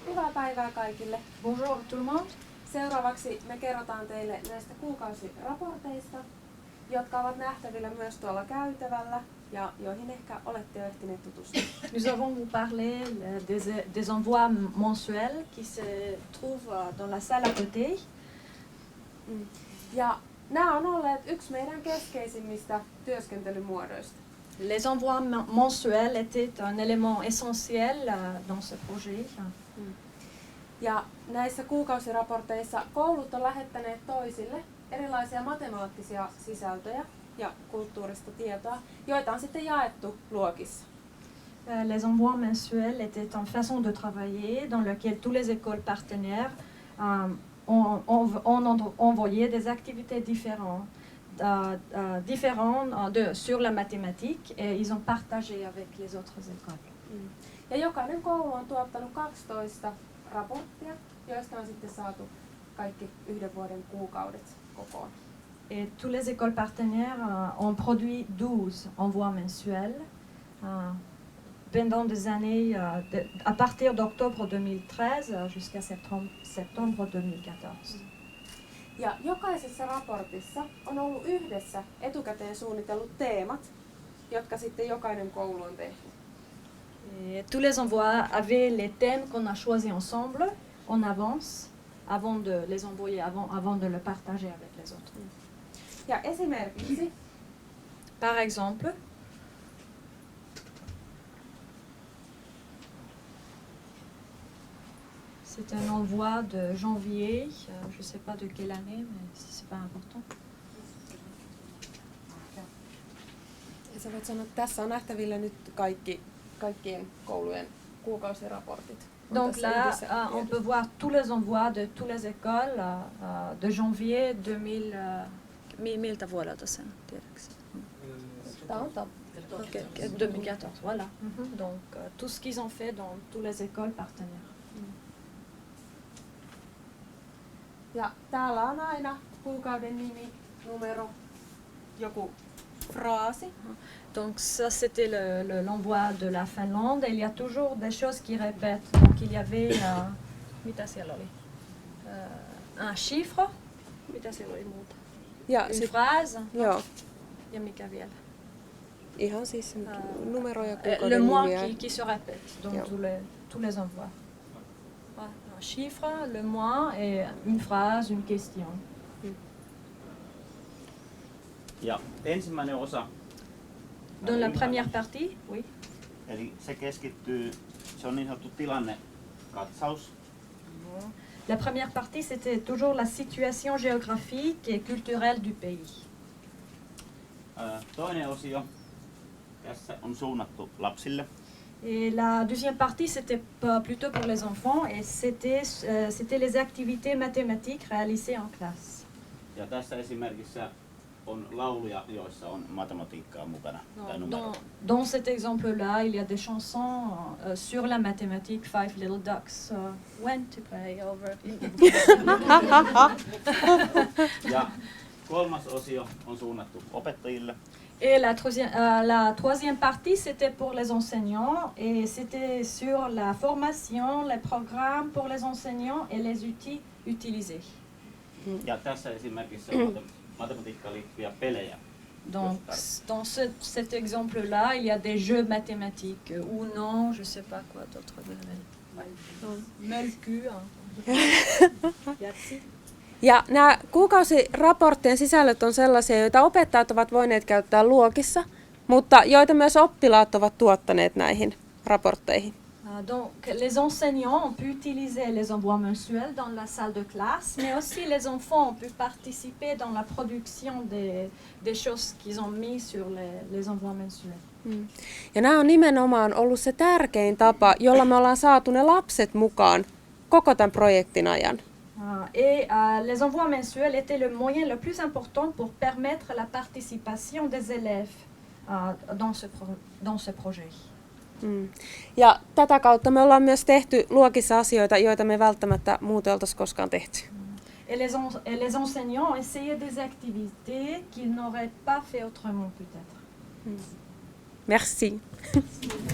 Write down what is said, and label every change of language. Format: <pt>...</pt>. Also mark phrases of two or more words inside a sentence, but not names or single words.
<fi>Hyvää päivää kaikille.</fi> <fr>Bonjour tout le monde.</fr> <fi>Seuraavaksi me kerrotaan teille näistä kuukausiraporteista, jotka ovat nähtävillä myös tuolla käytävällä ja joihin ehkä olette jo ehtineet tutustua.</fi> <fr>Nous allons vous parler des envois mensuels qui se trouvent dans la salle à côté.</fr> <fi>Ja nämä on olleet yksi meidän keskeisimmistä työskentelymuodoista.</fi> <fr>Les envois mensuels étaient un élément essentiel dans ce projet.</fr> <fi>Ja näissä kuukausiraporteissa koulut on lähettäneet toisille erilaisia matemaattisia sisältöjä ja kulttuurista tietoa, joita on sitten jaettu luokissa.</fi> <fr>Les envois mensuels étaient une façon de travailler dans laquelle tous les écoles partenaires ont envoyé des activités différentes sur la mathématique et ils ont partagé avec les autres écoles.</fr> <fi>Ja jokainen koulu on tuottanut 12 raporttia, joista on sitten saatu kaikki yhden vuoden kuukaudet kokoon.</fi> <fr>Et tous les écoles partenaires ont produit 12 envois mensuels pendant des années à partir d'octobre 2013 jusqu'à septembre 2014.</fr> <fi>Ja jokaisessa raportissa on ollut yhdessä etukäteen suunnitellut teemat, jotka sitten jokainen koulu on tehnyt.</fi> <fr>Et tous les envois avaient les thèmes qu'on a choisis ensemble en avance avant de les envoyer, avant de le partager avec les autres.</fr> <fi>Ja esimerkiksi,</fi> <fr>Par exemple, c'est un envoi de janvier, je ne sais pas de quelle année, mais c'est pas important.</fr> <fi>sä voit sanoa, että tässä on nähtävillä nyt kaikkien koulujen kuukausiraportit.</fi> <fr>Donc là, on peut voir tous les envois de toutes les écoles de janvier 2000.</fr> <fi>Miltä vuodelta sen tiedätkö? Tämä on top.</fi> <fr>Okay, 2014, voilà. Donc tout ce qu'ils ont fait dans toutes les écoles partenaires. Ja täällä on aina kuukauden nimi, numero, joku fraasi. Donc ça c'était l'envoi de la Finlande. Il y a toujours des choses qui répètent. Donc il y avait</fr> <fi>mitä siellä oli?</fi> <fr>Un chiffre.</fr> <fi>Mitä siellä oli muuta? Ja</fi> <fr>Une phrase.</fr> <fi>Joo. Ja mikä vielä? Ihan siis numero ja</fi> <fr>Le</fr> <fi>kuukauden</fi> <fr>mois</fr> <fi>nimiä.</fi> <fr>qui se répète dans tous les envois. Un chiffre, le mois et une phrase, une question.</fr> <fi>Ja ensimmäinen osa.</fi> <fr>Dans la première partie, oui.</fr> <fi>Eli se keskittyy, se on niin sanottu tilannekatsaus.</fi> <fr>La première partie, c'était toujours la situation géographique et culturelle du pays.</fr> <fi>Toinen osio tässä on suunnattu lapsille.</fi> <fr>Et la deuxième partie, c'était plutôt pour les enfants et c'était les activités mathématiques réalisées en classe.</fr> <fi>Ja tässä esimerkissä on lauluja, joissa on matematiikkaa mukana.</fi> <fr>Dans cet exemple-là, il y a des chansons sur la mathématique.</fr> <en>Five Little Ducks went to play over.</en> <fi>Ja kolmas osio on suunnattu opettajille.</fi> <fr>Et la troisième partie, c'était pour les enseignants et c'était sur la formation, les programmes pour les enseignants et les outils utilisés.</fr> <fi>Ja tässä esimerkissä on matematiikkaan liittyviä pelejä.</fi> <fr>Donc, dans cet exemple-là, il y a des jeux mathématiques ou non, je ne sais pas quoi d'autre. Melky.</fr> <fi>Ja nämä kuukausiraporttien sisällöt on sellaisia, joita opettajat ovat voineet käyttää luokissa, mutta joita myös oppilaat ovat tuottaneet näihin raportteihin.</fi> <fr>Donc, les enseignants ont pu utiliser les envois mensuels dans la salle de classe, mais aussi les enfants ont pu participer dans la production des choses qu'ils ont mis sur les envois mensuels.</fr> <fi>Ja nämä on nimenomaan ollut se tärkein tapa, jolla me ollaan saatu ne lapset mukaan koko tämän projektin ajan.</fi> <fr>Et les envois mensuels étaient le moyen le plus important pour permettre la participation des élèves dans ce projet.</fr> <fi>Ja tätä kautta me ollaan myös tehty luokissa asioita, joita me välttämättä muuten oltaisi koskaan tehty.</fi> <fr>Et les enseignants ont essayé des activités qu'ils n'auraient pas fait autrement peut-être. Merci.</fr>